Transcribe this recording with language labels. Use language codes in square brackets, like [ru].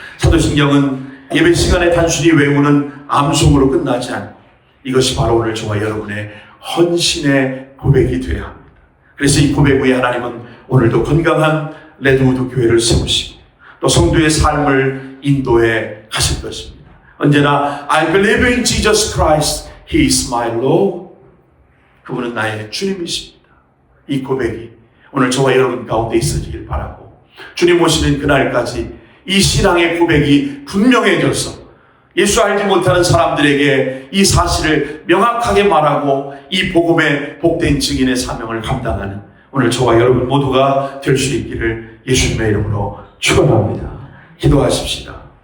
[ko] 사도신경은 예배 시간에 단순히 외우는 암송으로 끝나지 않고 이것이 바로 오늘 저와 여러분의 헌신의 고백이 되어야 합니다. 그래서 이 고백 위에 하나님은 오늘도 건강한 레드우드 교회를 세우시고 또 성도의 삶을 인도해 가실 것입니다. 언제나 [en] I believe in Jesus Christ, He is my Lord. [ko] 그분은 나의 주님이십니다. 이 고백이 오늘 저와 여러분 가운데 있어지길 바라고, 주님 오시는 그날까지 이 신앙의 고백이 분명해져서 예수 알지 못하는 사람들에게 이 사실을 명확하게 말하고 이 복음의 복된 증인의 사명을 감당하는 오늘 저와 여러분 모두가 될 수 있기를 예수님의 이름으로 축원합니다. 기도하십시다.